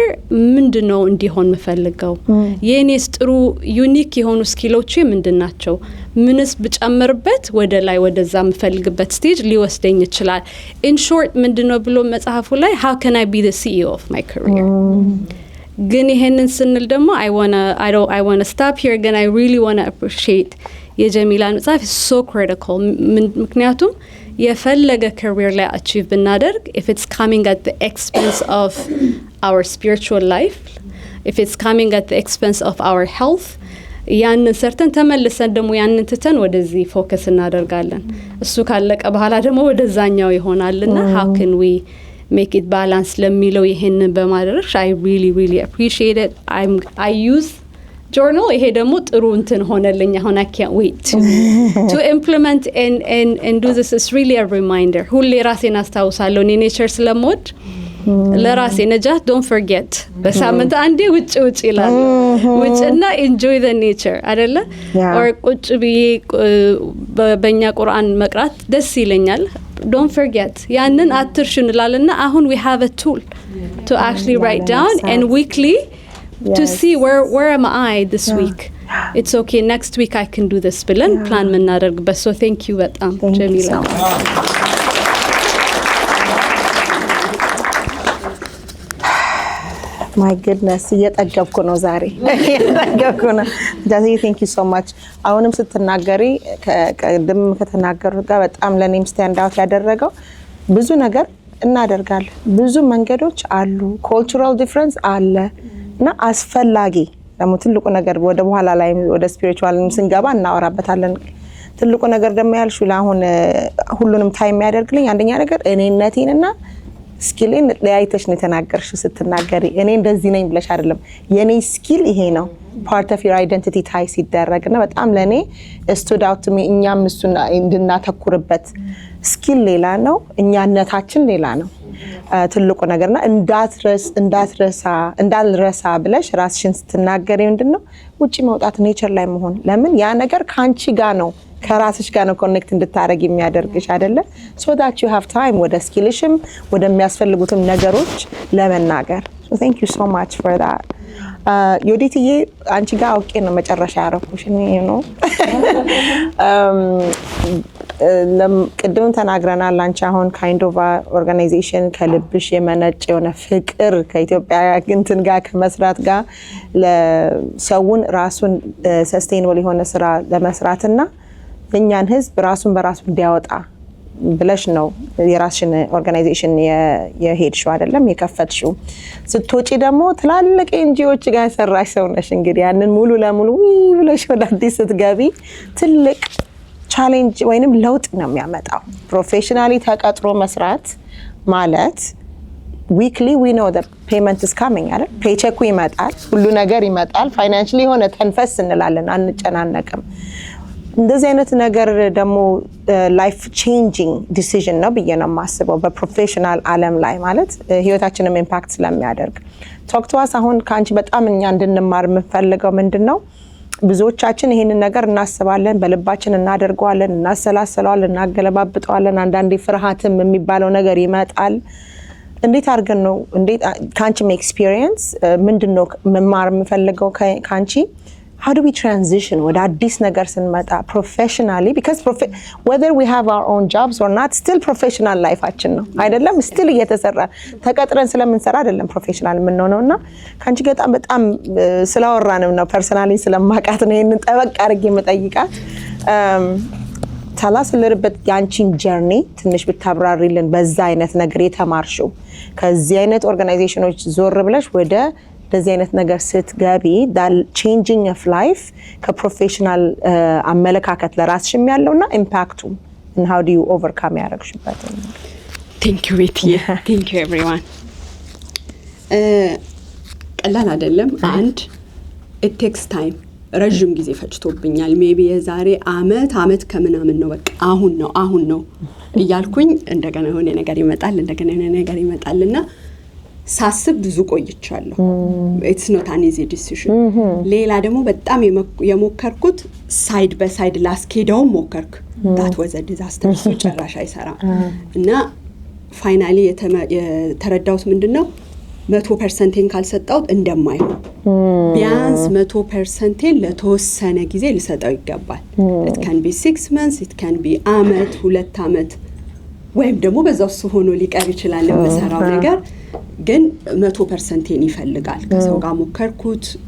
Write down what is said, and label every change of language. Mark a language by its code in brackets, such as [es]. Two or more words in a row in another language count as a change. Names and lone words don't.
[am] ምንድነው እንዲሆን መፈልገው የኔስ ጥሩ ዩኒክ የሆኑ ስኪሎች ምንድናቸው ምንስ ብጨምርበት ወደ ላይ ወደዛ መፈልግበት ስቴጅ ሊወስደኝ ይችላል [en] in short [am] ምንድነው ብሎ መጽሐፉ ላይ [en] how can I be the CEO of my career [am] ግን ይሄንን ስንል ደግሞ [en] I want to stop here again I really want to appreciate [am] የጀሚላን መጽሐፍ [en] so critical [am] ምክንያቱም የፈለገ career ላይ achieve ብናደርግ [en] if it's coming at the expense of our spiritual life if it's coming at the expense of our health [am] ያንን ሰርተን ተመልሰን ደግሞ ያንን ትተን ወደዚህ ፎከስ እናደርጋለን እሱ ካለቀ በኋላ ደግሞ ወደዛኛው ይሆናልና [en] how can we make it balance [am] ለሚለው ይሄንን በማድረግ [en] I really appreciate it I use journal [am] ይሄ ደግሞ ጥሩ እንትን ሆነልኝ አሁን [en] I can't wait to implement and do this is really a reminder [am] ሁሌ ራሴን አስታውሳለሁ እኔ ኔቸር ስለምወድ ለራሴ ነጃት [en] don't forget [am] በሳምንት አንዴ ውጭ ይላል ውጭና [en] enjoy the nature [am] አይደለ or ቁጭ ብዬ በእኛ ቁርአን መቅራት ደስ ይለኛል [en] don't forget [am] ያንን አትርሹ እንላልና አሁን [en] we have a tool to actually write down and weekly to see where am I this week it's okay next week I can do this [am] ብለን ፕላን ምናደርግበት [en] so thank you [am] በጣም ጀሚላ [en] my goodness [am] እየጠገብኩ ነው ዛሬ እየጠገብኩ ነው ጃዚ [en] thank you so much [am] አሁንም ስትናገሪ ከቀደም ከተናገሩት ጋር በጣም ለኔም [en] stand out [am] ያደረገው ብዙ ነገር እናደርጋለን ብዙ መንገዶች አሉ [en] cultural difference [am] አለ እና አስፈላጊ ደግሞ ትልቁ ነገር ወደ በኋላ ላይ ወደ ስፒሪቹዋልም ስንገባ እናወራበታለን ትልቁ ነገር ደግሞ ያልሽው ለአሁን ሁሉንም ታይም ያደርግልኝ አንደኛ ነገር እኔነቴንና ስኪልን ለያይተሽ ነው ተናገርሽው ስትናገሪ እኔ እንደዚህ ነኝ ብለሽ አይደለም የኔ ስኪል ይሄ ነው [en] part of your identity [am] ታይ ሲደረግና በጣም ለኔ [en] stood out to me [am] እኛም እሱን እንድናተኩርበት ስኪል ሌላ ነው እኛነታችን ሌላ ነው ትልቁ ነገርና እንዳልረሳ ብለሽ ራስሽን ስትናገሪ ምንድነው ውጪ መውጣት ኔቸር ላይ መሆን ለምን ያ ነገር ካንቺ ጋር ነው ከራስሽ ጋር ነው ኮኔክት እንድታረግ የሚያደርግሽ አይደለ [en] so that you have time [am] ወደ ስኪልሽም ወደሚያስፈልጉትም ነገሮች ለመናገር [en] so thank you so much for that [am] ዮዲትዬ አንቺ ጋር አውቄ ነው መጨረሻ ያረኩሽ [en] you know [am] ቅድም ተናግረናል አንቺ አሁን [en] kind of organization [am] ከልብሽ የመነጨ የሆነ ፍቅር ከኢትዮጵያ እንትን ጋር ከመስራት ጋር ለሰውን ራሱን sustainable የሆነ ስራ ለመስራትና የኛን ህዝብ ራሱን በራሱ እንዲያወጣ ብለሽ ነው የራስሽን ኦርጋናይዜሽን የሄድሽው አይደለም የከፈትሽው ስትወጪ ደግሞ ትላልቅ ኤንጂኦዎች ጋር ሰራሽ ሰው ነሽ እንግዲህ ያንን ሙሉ ለሙሉ ብለሽ ወደ አዲስ ስትገቢ ትልቅ ቻሌንጅ ወይንም ለውጥ ነው የሚያመጣው ፕሮፌሽናሊ ተቀጥሮ መስራት ማለት weekly [en] we know the payment is coming [am] አይደል ፔቼኩ ይመጣል ሁሉ ነገር ይመጣል ፋይናንሻሊ ሆነ ተንፈስ እንላለን አንጨናነቅም እንደዚህ አይነት ነገር ደግሞ [en] life changing decision [am] ነው በየነው ማስበው በፕሮፌሽናል ዓለም ላይ ማለት ህይወታችንን ኢምፓክት ስለሚያደርግ ቶክ [en] to us [am] አሁን ካንቺ በጣም እኛ እንድንማር የምፈልገው ምንድነው ብዙዎቻችን ይሄንን ነገር እናስባለን በልባችን እናደርገዋለን እናሰላሰለዋለን እናገለባብጠዋለን አንዳንዴ ፍርሃትም የሚባለው ነገር ይመጣል እንዴት አርገን ነው እንዴት ካንቺ ኤክስፒሪየንስ ምንድነው መማር የምፈልገው ካንቺ [en] how do we transition with [am] አዲስ ነገር ስንመጣ professionally [en] because whether we have our own jobs or not still professional [am] lifeአችን ነው አይደለም still እየተሰራ ተቀጥረን ስለምንሰራ አይደለም professional የምንሆነውና ካንቺ በጣም ስለወራንም ነው personally ስለማቃት ነው ይሄንን ጠበቅ አድርጌ መጠይቃት ታላስ ለርበት ያንቺን journey ትንሽ ብታብራሪልን በዛ አይነት ነገር የተማርሽው ከዚህ አይነት ኦርጋናይዜሽኖች ዞር ብለሽ ወደ እንደዚህ አይነት ነገር ስትገቢ [en] that changing of life [am] ከፕሮፌሽናል አመለካከት ለራስሽም ያለውና ኢምፓክቱ [en] and how do you overcome [am] ያረግሽበት [en] thank you ቤቲ thank you everyone [am] ቀላል አይደለም አንድ [en] it takes time [am] ረጅም ጊዜ ፈጅቶብኛል ሜቢ የዛሬ አመት ከምናምን ነው በቃ አሁን ነው እያልኩኝ እንደገና የሆነ ነገር ይመጣልና ሳስብ ብዙ ቆይቻለሁ [en] it's not an easy decision [am] ሌላ ደግሞ በጣም የሞከርኩት ሳይድ በሳይድ ላስኬዳው ሞከርኩ [en] that was a disaster [am] so ጭራሽ አይሰራም እና ፋይናሊ የተረዳሁት ምንድነው 100% ካልሰጣው እንደማይሆን ቢያንስ 100% ለተወሰነ ጊዜ ልሰጣው ይገባል [en] it can be 6 months it can be [am] አመት 2 አመት ወይም ደግሞ በዛው ሆኖ ሊቀር ይችላል ለመሰራው ነገር ግን 100% ይፈልጋል ከሰው ጋር ሞከርኩት